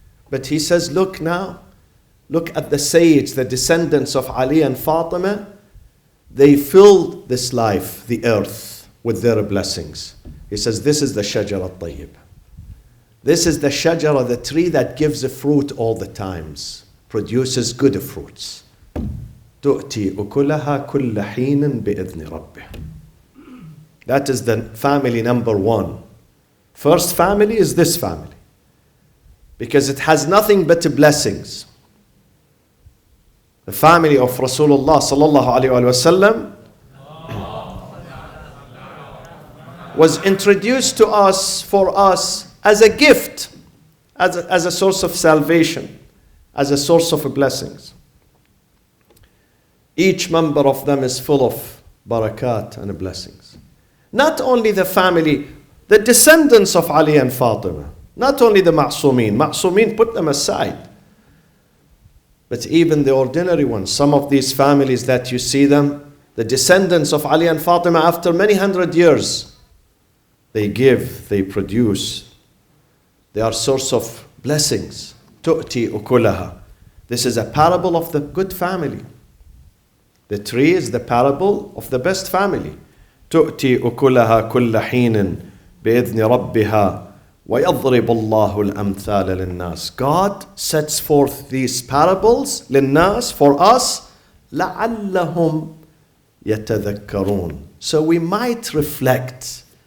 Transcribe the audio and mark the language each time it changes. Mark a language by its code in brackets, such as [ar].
[en] But he says, look now, look at the Sayyids, the descendants of Ali and Fatima. They filled this life, the earth, with their blessings. He says, this is the Shajar al-Tayyib. This is the Shajara, the tree that gives a fruit all the times, produces good fruits. [ar] تؤتي أكلها كل حين بإذن ربه. [en] That is the family number one. First family is this family, because it has nothing but blessings. The family of Rasulullah sallallahu alaihi wasallam was introduced to us, for us, as a gift, as a source of salvation, as a source of blessings. Each member of them is full of barakat and blessings. Not only the family, the descendants of Ali and Fatima, not only the Ma'sumin, put them aside, but even the ordinary ones. Some of these families that you see them, the descendants of Ali and Fatima, after many hundred years, they give, they produce. They are source of blessings. [ar] Tu'ti ukulaha. [en] This is a parable of the good family. The tree is the parable of the best family. [ar] تؤتي أكلها كل حين بإذن ربها ويضرب الله الأمثال للناس. [en] God sets forth these parables للناس, for us, [ar] لعلهم يتذكرون. [en] So we might reflect.